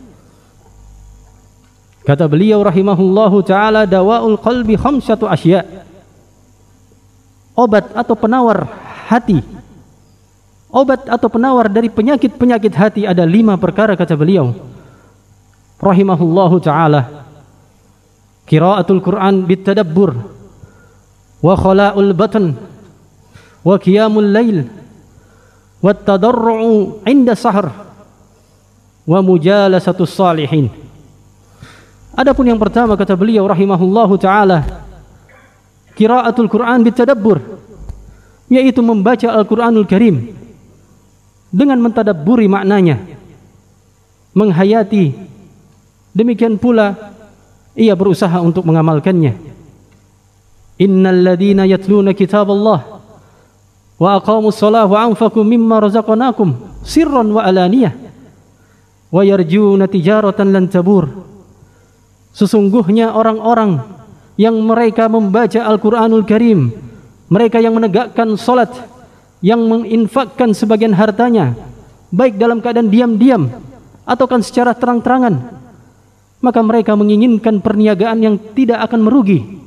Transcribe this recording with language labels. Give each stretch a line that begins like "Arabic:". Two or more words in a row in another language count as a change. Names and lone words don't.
Indonesian: Kata beliau
Arabic: رحمه الله تعالى, دواء القلب خمسة أشياء,
Indonesian: obat atau penawar hati, obat atau penawar dari penyakit-penyakit hati ada 5 perkara, kata beliau
Arabic: رحمه الله تعالى. قراءة القرآن بالتدبر، وخلاء البطن، وقيام الليل، والتضرع عند السحر، ومجالسة الصالحين.
Indonesian: Adapun yang pertama, kata beliau
Arabic: رحمه الله تعالى, قراءة القرآن بالتدبر,
Indonesian: yaitu membaca Al-Quranul Karim dengan mentadabburi maknanya, menghayati. Demikian pula ia berusaha untuk mengamalkannya.
Arabic: إن الذين يتلون كتاب الله وأقاموا الصلاة وأنفقوا مما رزقناكم سرا وعلانية ويرجون تجارة لن تبور.
Indonesian: Sesungguhnya orang-orang yang mereka membaca Al-Quranul Karim, mereka yang menegakkan salat, yang menginfakkan sebagian hartanya baik dalam keadaan diam-diam ataukah secara terang-terangan, maka mereka menginginkan perniagaan yang tidak akan merugi.